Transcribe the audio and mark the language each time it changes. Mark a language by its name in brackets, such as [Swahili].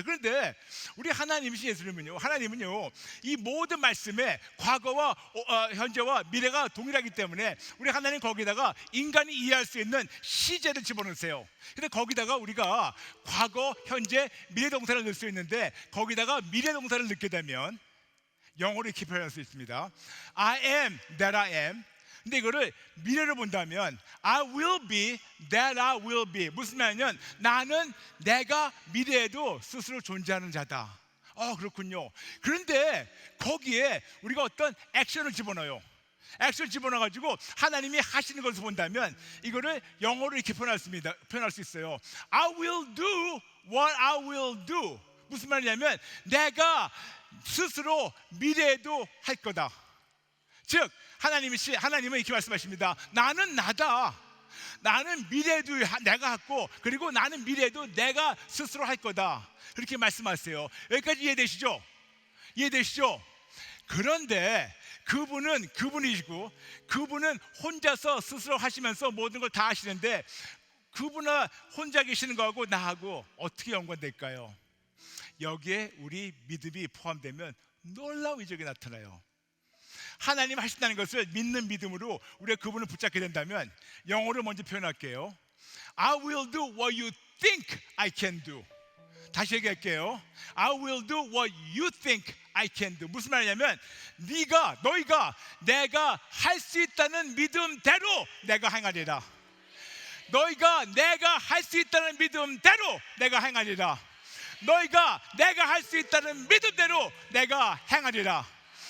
[Korean] 그런데 우리 하나님이신 예수님은요, 하나님은요, 이 모든 말씀에 과거와 현재와 미래가 동일하기 때문에 우리 하나님 거기다가 인간이 이해할 수 있는 시제를 집어넣으세요. 근데 거기다가 우리가 과거, 현재, 미래 동사를 넣을 수 있는데 거기다가 미래 동사를 넣게 되면 영어로 이렇게 표현할 수 있습니다. [English] I am that I am. [Korean] 근데 이거를 미래로 본다면 [English] I will be that I will be. [Korean] 무슨 말이냐면 나는 내가 미래에도 스스로 존재하는 자다. 그렇군요. 그런데 거기에 우리가 어떤 액션을 집어넣어요. 액션을 집어넣어가지고 하나님이 하시는 것을 본다면 이거를 영어로 이렇게 표현할 수 있어요. [English] I will do what I will do. [Korean] 무슨 말이냐면 내가 스스로 미래에도 할 거다. 즉 하나님은 이렇게 말씀하십니다. 나는 나다. 나는 미래에도 내가 했고 그리고 나는 미래에도 내가 스스로 할 거다. 그렇게 말씀하세요. 여기까지 이해되시죠? 이해되시죠? 그런데 그분이시고 그분은 혼자서 스스로 하시면서 모든 걸 다 하시는데 그분은 혼자 계시는 거하고 나하고 어떻게 연관될까요? 여기에 우리 믿음이 포함되면 놀라운 이적이 나타나요. 하나님 하신다는 것을 믿는 믿음으로 우리가 그분을 붙잡게 된다면, 영어로 먼저 표현할게요. [English] I will do what you think I can do. [Korean] 다시 얘기할게요. [English] I will do what you think I can do. [Korean] 무슨 말이냐면, 너희가 내가 할 수 있다는 믿음대로 내가 행하리라. 너희가 내가 할 수 있다는 믿음대로 내가 행하리라. 너희가 내가 할 수 있다는 믿음대로 내가 행하리라.